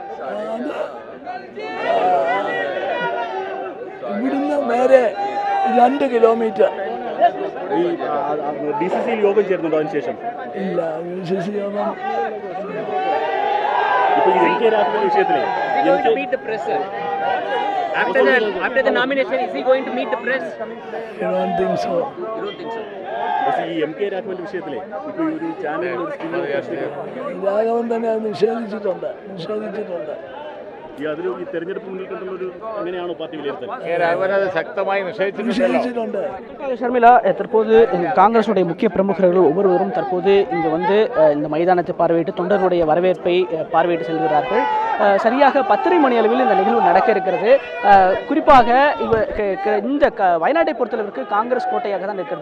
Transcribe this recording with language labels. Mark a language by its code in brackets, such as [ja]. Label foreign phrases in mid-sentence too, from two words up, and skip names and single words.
[ml] ഇവിടുന്ന് നേരെ 2 കിലോമീറ്റർ. ഈ DCC യോഗം ചേരുന്നുണ്ടോ അതിനുശേഷം? ഇല്ല, DCC യോഗം ഇപ്പൊ ഈ MK രാഘവന്റെ വിഷയത്തിലെ [en] After the nomination, is he going to meet the press? I don't think so. [ml] ഈ MK രാഘവന്റെ വിഷയത്തിലെ ഇപ്പൊ ഈ ഒരു ചാനലിൽ ഒരു രാഘവൻ തന്നെ അത് നിഷേധിച്ചിട്ടുണ്ട്. ഈ അതിൽ ഈ തെരഞ്ഞെടുപ്പ് മുന്നിൽ കണ്ടുള്ള ഒരു എങ്ങനെയാണോ പാർട്ടി വിലയിരുത്തൽ? ശക്തമായി നിഷേധിച്ചിട്ടുണ്ട്. [ta] ஷர்மிளா, தற்போது காங்கிரசுடைய முக்கிய பிரமுகர்கள் ஒவ்வொருவரும் தற்போது இங்கு வந்து இந்த மைதானத்தை பார்வையிட்டு தொண்டர்களுடைய வரவேற்பை பார்வையிட்டு செல்கிறார்கள். சரியாக 10:30 மணி அளவில் இந்த நிகழ்வு நடக்க இருக்கிறது. குறிப்பாக இந்த வயநாட்டை பொறுத்தளவிற்கு காங்கிரஸ் கோட்டையாக தான் இருக்கிறது.